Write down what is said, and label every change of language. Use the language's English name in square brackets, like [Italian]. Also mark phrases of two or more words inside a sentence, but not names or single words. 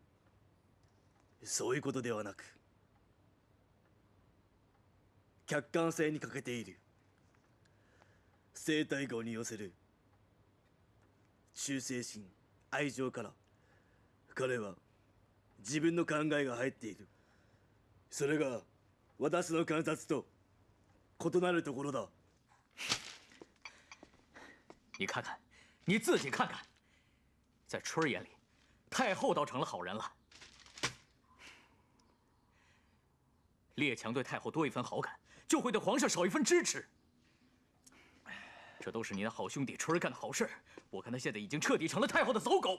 [Japanese] そういうことではなく、客観性に欠けている生太后に寄せる忠誠心、愛情から彼は自分の考えが入っている。それが私の観察と異なるところだ。 [Chinese] 你看看，你自己看看，在春儿眼里，太后倒成了好人了。列强对太后多一分好感，就会对皇上少一分支持。这都是你的好兄弟春儿干的好事，我看他现在已经彻底成了太后的走狗。